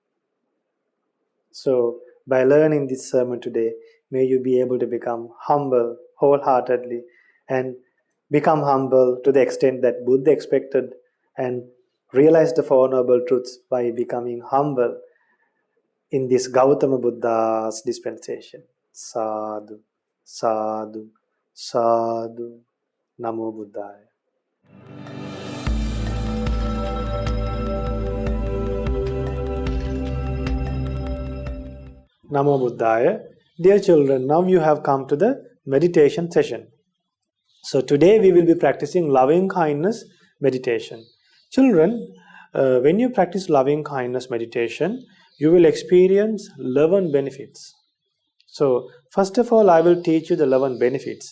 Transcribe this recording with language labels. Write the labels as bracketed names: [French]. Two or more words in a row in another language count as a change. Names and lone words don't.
[English] So, by learning this sermon today, may you be able to become humble wholeheartedly and become humble to the extent that Buddha expected and realize the Four Noble Truths by becoming humble in this Gautama Buddha's dispensation. [Pali] Sadhu, sadhu, sadhu. Namo Buddhaya. Namo Buddhaya. [English] Dear children, now you have come to the meditation session. So today we will be practicing loving kindness meditation. Children, when you practice loving kindness meditation, you will experience 11 benefits. So first of all, I will teach you the 11 benefits.